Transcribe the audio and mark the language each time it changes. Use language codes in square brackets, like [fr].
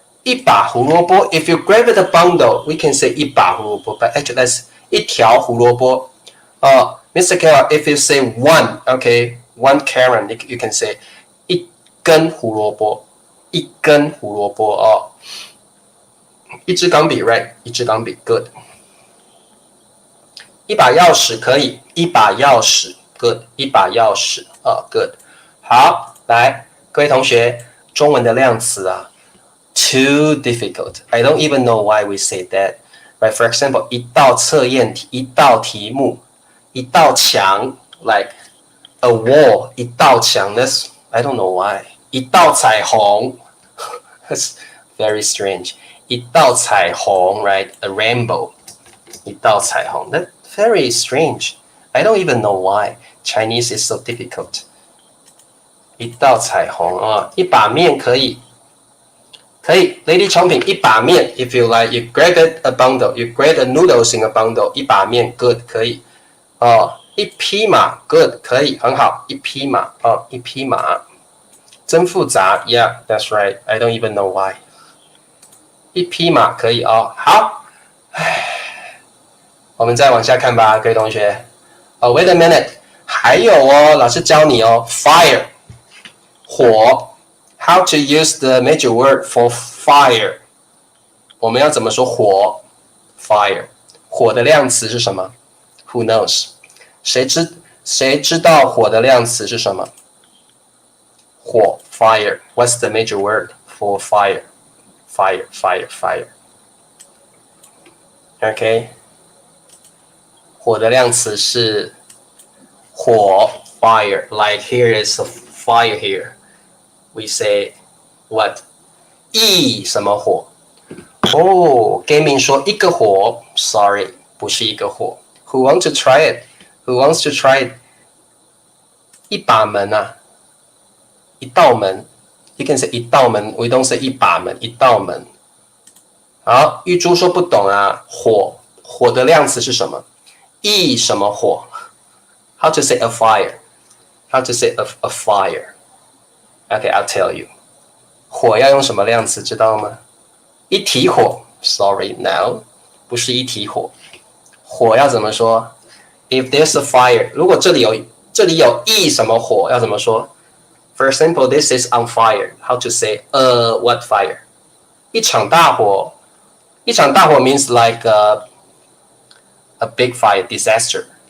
[zh] 一把胡萝卜 [en] ，if you grab it a bundle, we can say 一把胡萝卜 ，but actually that's [zh] 一条胡萝卜。 [en] Mr. Carroll, if you say one, okay, one Karen, you can say 一根胡萝卜，一根胡萝卜哦。 [zh] 一支钢笔 ，right？ 一支钢笔 ，good。一把钥匙可以，一把钥匙 ，good。一把钥匙，good。好，来，各位同学，中文的量词啊 ， [en] too difficult. I don't even know why we say that. Right? For example, [zh] 一道测验题，一道题目，一道墙 [en] ，like a wall， 一道墙 ，that's I don't know why. 一道彩虹 ，that's very strange. [zh] 一道彩虹 [en] ，right? A rainbow. 一道彩虹 ，that very strange. I don't even know why Chinese is so difficult. [zh] 一道彩虹啊，一把面可以。可以 ，Lady Chomping 一把面 ， [en] if you like, you grab a bundle, [zh] you grab the noodles in a bundle， 一把面 good 可以哦，一匹马 good 可以很好，一匹马哦，一匹马，真复杂 ， [en] Yeah, that's right. I don't even know why. [zh] 一匹马可以哦，好，我们再往下看吧，各位同学。哦 ， [en] Wait a minute， [zh] 还有哦，老师教你哦 ，fire 火。 [en] How to use the major word for fire？ [zh] 我们要怎么说火 ？Fire， 火的量词是什么 ？ [en] Who knows？ [zh] 谁知道火的量词是什么？火 fire。 [en] What's the major word for fire？ Fire, fire, fire. [zh] OK， 火的量词是火 fire。 [en] Like here is a fire here.We say what？ [zh] 一什么火？哦 ，Gaming 说一个火 ， [en] Sorry， [zh] 不是一个火。 [en] Who wants to try it? Who wants to try it？ [zh] 一把门啊，一道门。 [en] You can say 一道门 ，We don't say 一把门，一道门。 [zh] 好，玉珠说不懂啊，火的量词是什么？一什么火 [en] ？How to say a fire？ How to say a fire？Okay, I'll tell you. [zh] 火要用什么量词知道吗？一体火 ， [en] Sorry, no， [zh] 不是一体火。火要怎么说 ？ [en] If there's a fire， [zh] 如果这里有一什么火，要怎么说 ？ [en] For example, this is on fire. How to say what fire？ [zh] 一场大火，一场大火 [en] means like a big fire, disaster.